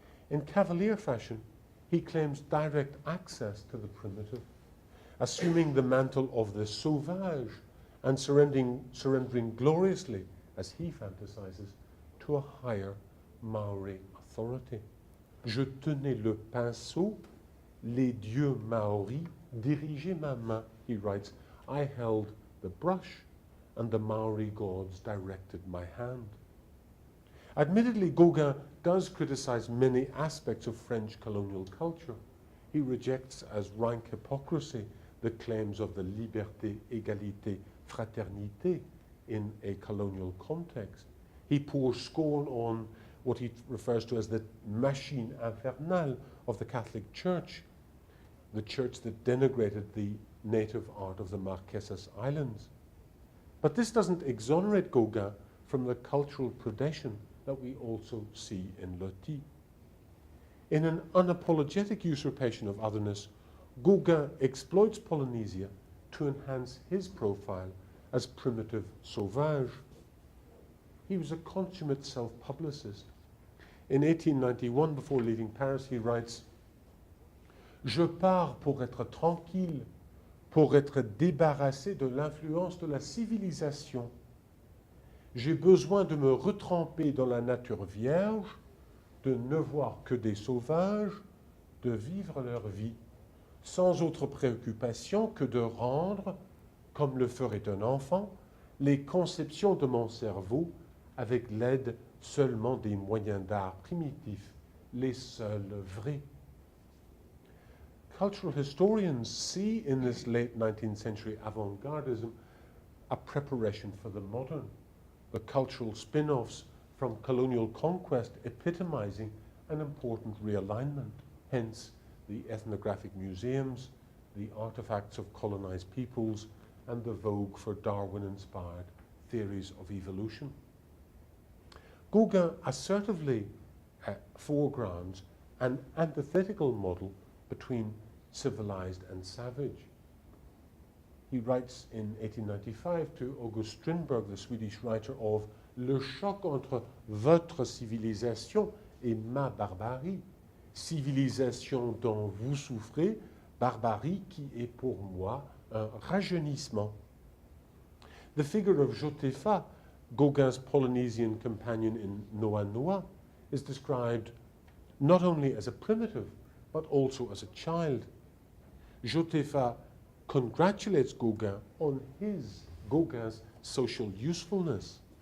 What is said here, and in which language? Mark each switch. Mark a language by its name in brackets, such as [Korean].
[English] In cavalier fashion, he claims direct access to the primitive, assuming the mantle of the sauvage and surrendering gloriously, as he fantasizes, to a higher Maori authority. [French] Je tenais le pinceau, les dieux Maori dirigeaient ma main, [English] he writes. I held the brush, and the Maori gods directed my hand. Admittedly, Gauguin does criticize many aspects of French colonial culture, He rejects as rank hypocrisy the claims of the [French] liberté, égalité, fraternité [English] in a colonial context. He pours scorn on what he refers to as the [French] machine infernale [English] of the Catholic Church, the church that denigrated the native art of the Marquesas Islands. But this doesn't exonerate Gauguin from the cultural predation that we also see in Loti. In an unapologetic usurpation of otherness, Gauguin exploits Polynesia to enhance his profile as primitive sauvage. He was a consummate self-publicist. In 1891, before leaving Paris, he writes, [French] Je pars pour être tranquille, pour être débarrassé de l'influence de la civilisation. J'ai besoin de me retremper dans la nature vierge, de ne voir que des sauvages, de vivre leur vie, sans autre préoccupation que de rendre, comme le ferait un enfant, les conceptions de mon cerveau avec l'aide seulement des moyens d'art primitifs, les seuls vrais. [English] Cultural historians see in this late 19th century avant-gardism a preparation for the modern, the cultural spin-offs from colonial conquest epitomizing an important realignment, hence the ethnographic museums, the artifacts of colonized peoples, and the vogue for Darwin-inspired theories of evolution. Gauguin assertively foregrounds an antithetical model between civilized and savage. He writes in 1895 to August Strindberg, the Swedish writer, of [French] Le choc entre votre civilisation et ma barbarie, civilisation dont vous souffrez, barbarie qui est pour moi un rajeunissement. [English] The figure of Josepha, Gauguin's Polynesian companion in Noa Noa, is described not only as a primitive, but also as a child. Josepha congratulates Gauguin on Gauguin's social usefulness.